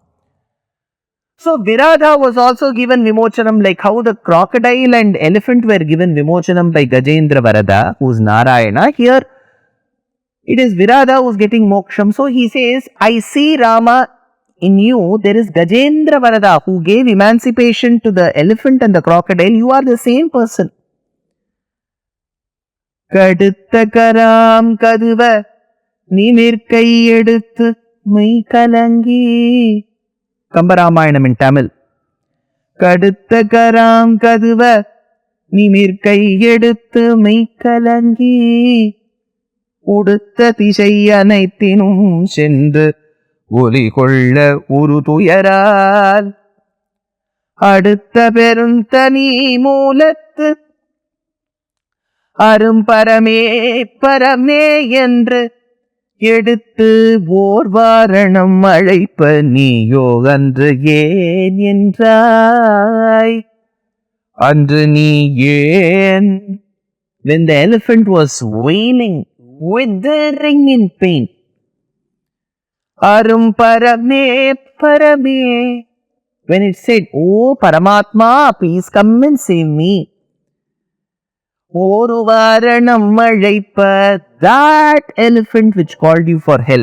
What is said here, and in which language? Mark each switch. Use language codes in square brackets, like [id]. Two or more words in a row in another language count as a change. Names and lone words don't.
[en] So Viradha was also given Vimochanam, like how the crocodile and elephant were given Vimochanam by Gajendra Varada, who is Narayana. Here it is Viradha who is getting Moksham. So he says, I see Rama in you. There is Gajendra Varada who gave emancipation to the elephant and the crocodile. You are the same person. [ta] கடுத்தகராம் கதுவ நிமிர்கை எடுத்து மெய் கலங்கி. [en] கம்பராமாயணம் in Tamil. [ta] கடுத்த கராம் கதுவ நிமிர் கையெடுத்து மெய் கலங்கி, உடுத்த திசை அனைத்தினும் சென்று ஒலி கொள்ள உரு துயரால், அடுத்த பெருந்தனி மூலத்து அரும்பரமே பரமே என்று எடுத்து ஓர் வாரணம் அழைப்ப நீயோ அன்று ஏன் என்றாய். அன்று நீ ஏன்? [en] When the elephant was wailing, withering in pain. [ta] அரும்பரமே பரமே. [en] When it said, "Oh Paramatma, please come and save me." [ta] ஒரு வாரணம் அழைப்ப, [en] that elephant which called you for help.